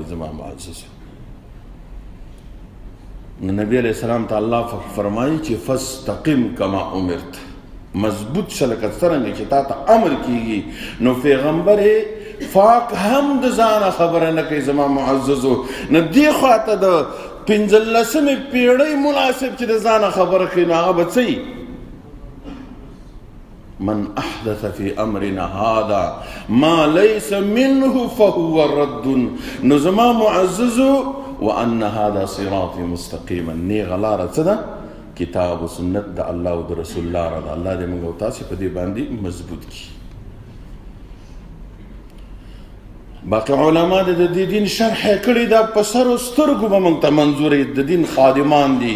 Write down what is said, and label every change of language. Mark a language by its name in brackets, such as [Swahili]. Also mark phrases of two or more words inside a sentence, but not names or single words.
[Pashto] زما معزز نبی [Arabic] علیہ السلام [Pashto] ته الله فرمایي چې [Arabic] فاستقم کما امرت، [Pashto] مضبوط شه لکه څرنګه چې تا ته امر کېږي. نو پیغمبر پاک هم د ځانه خبره نه کوي. زما معززو نو دې خواته د 15مې پیړۍ مناسب چې د ځانه خبره کوي، نو هغه به څه وي؟ [Arabic] من احدث في امرنا هذا ما ليس منه فهو رد. [Pashto] نو زما معززو [Arabic] وان هذا صراطي مستقيما، [Pashto] نیغه لاره څه ده؟ کتاب و سنت د الله او د رسول لاره ده. الله دې موږ او تاسې په دې باندې مضبوط کړي. باقي علما د دې دین شرح یې کړې ده، په سر و سترګو به موږ ته منظورې د دین خادمان دي.